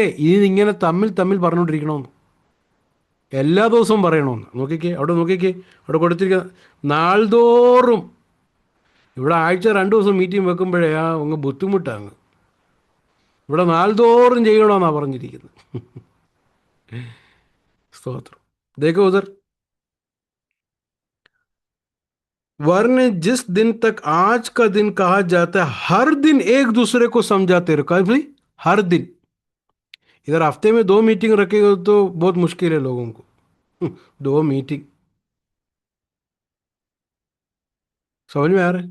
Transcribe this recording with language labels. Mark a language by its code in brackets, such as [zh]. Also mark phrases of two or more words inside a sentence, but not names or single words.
[ml] ഇങ്ങനെ തമ്മിൽ തമ്മിൽ പറഞ്ഞുകൊണ്ടിരിക്കണമെന്ന്, എല്ലാ ദിവസവും പറയണമെന്ന്. നോക്കിക്കേ, അവിടെ നോക്കിക്കേ, അവിടെ കൊടുത്തിരിക്കുന്ന നാൾതോറും. ഇവിടെ ആഴ്ച 2 ദിവസം മീറ്റിംഗ് വെക്കുമ്പോഴേ അങ്ങ് ബുദ്ധിമുട്ടാണ്. ഇവിടെ നാൾതോറും ചെയ്യണമെന്നാണ് പറഞ്ഞിരിക്കുന്നത്. സ്തോത്രം. [hi] देखो उधर, वरन जिस दिन तक आज का दिन कहा जाता है, हर दिन एक दूसरे को समझाते रहो. कहा भाई? हर दिन. इधर हफ्ते में 2 मीटिंग रखेगा तो बहुत मुश्किल है लोगों को. 2 मीटिंग. समझ में आ रहा है?